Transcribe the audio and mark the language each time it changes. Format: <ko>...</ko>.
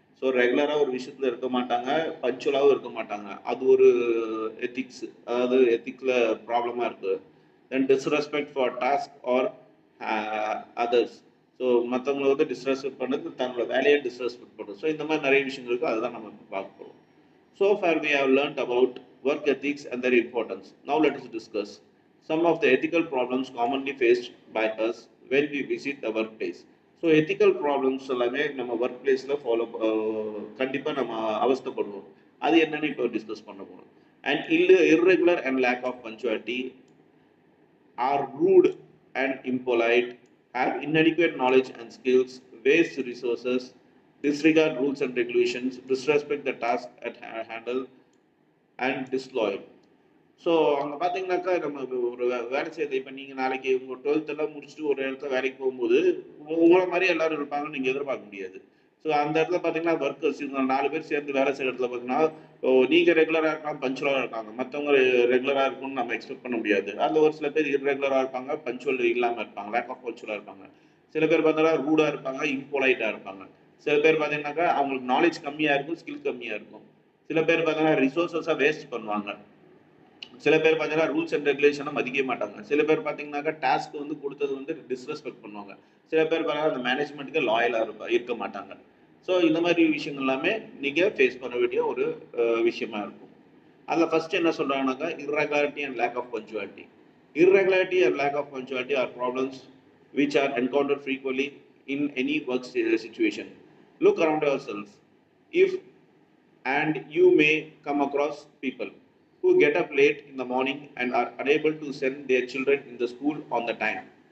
<ta>So ரெகுலராக ஒரு விஷயத்தில் இருக்க மாட்டாங்க, பஞ்சுவலாகவும் இருக்க மாட்டாங்க. அது ஒரு எத்திக்ஸ், அதாவது எத்திக்ஸில் ப்ராப்ளமாக இருக்குது.</ta> <en>Then disrespect for task or others.</en> <ta>So மற்றவங்களை வந்து டிஸ்ரெஸ்பெக்ட் பண்ணுறது, தங்களோட வேலையை டிஸ்ரெஸ்பெக்ட் பண்ணுறது. ஸோ இந்த மாதிரி நிறைய விஷயங்கள் இருக்குது. அதுதான் நம்ம இப்போ பார்க்க போகிறோம்.</ta> <en>So far we have learnt about work ethics and their importance. Now let us discuss some of the ethical problems commonly faced by us when we visit the workplace.</en> <ta>So ethical problems எல்லாமே நம்ம work பிளேஸில் கண்டிப்பாக நம்ம அவஸ்தைப்படுவோம். அது என்னன்னு இப்போ discuss பண்ண போகிறோம்.</ta> <en>And irregular and lack of punctuality, are rude and impolite, have inadequate knowledge and skills, waste resources, disregard rules and regulations, disrespect the task at handle, and disloyal.</en> <ta>So அங்கே பார்த்தீங்கன்னாக்கா நம்ம ஒரு வேலை செய்யுது. இப்போ நீங்கள் நாளைக்கு உங்கள் 12th எல்லாம் முடிச்சுட்டு ஒரு இடத்துல வேலைக்கு போகும்போது உங்களை மாதிரி எல்லாரும் இருப்பாங்கன்னு நீங்கள் எதிர்பார்க்க முடியாது. ஸோ அந்த இடத்துல பார்த்தீங்கன்னா ஒர்க்கர்ஸ் இவங்க 4 பேர் சேர்ந்து வேலை செய்கிற இடத்துல பார்த்தீங்கன்னா நீங்கள் ரெகுலராக இருக்கலாம், பஞ்சுவலாக இருக்காங்க. மற்றவங்க ரெகுலராக இருக்கும்னு நம்ம எக்ஸ்பெக்ட் பண்ண முடியாது. அதில் ஒரு சில பேர் இர்ரெகுலராக இருப்பாங்க, பஞ்சுவல் இல்லாமல் இருப்பாங்க, லேக் ஆஃப் பஞ்சுவலாக இருப்பாங்க. சில பேர் பார்த்தீங்கன்னா ரூடாக இருப்பாங்க, இம்போலைட்டாக இருப்பாங்க. சில பேர் பார்த்தீங்கன்னாக்கா அவங்களுக்கு நாலேஜ் கம்மியாக இருக்கும், ஸ்கில் கம்மியாக இருக்கும். சில பேர் பார்த்தீங்கன்னா ரிசோர்ஸஸாக வேஸ்ட் பண்ணுவாங்க. சில பேர் பார்த்தீங்கன்னா ரூல்ஸ் அண்ட் ரெகுலேஷனை மதிக்க மாட்டாங்க. சில பேர் பார்த்தீங்கன்னாக்கா டாஸ்க் வந்து கொடுத்தது வந்து டிஸ்ரெஸ்பெக்ட் பண்ணுவாங்க. சில பேர் பார்த்தீங்கன்னா அந்த மேனேஜ்மெண்ட்டுக்கு லாயலாக இருக்க மாட்டாங்க. ஸோ இந்த மாதிரி விஷயங்கள் எல்லாமே நீங்கள் ஃபேஸ் பண்ண வேண்டிய ஒரு விஷயமா இருக்கும். அதில் ஃபர்ஸ்ட் என்ன சொல்கிறாங்கன்னாக்கா</ta> <en>irregularity and lack of punctuality. Irregularity and lack of punctuality are problems which are encountered frequently in any work situation. Look around yourself. If and you may come across people who get up late in the morning and are unable to send their children in the school on the time.</en>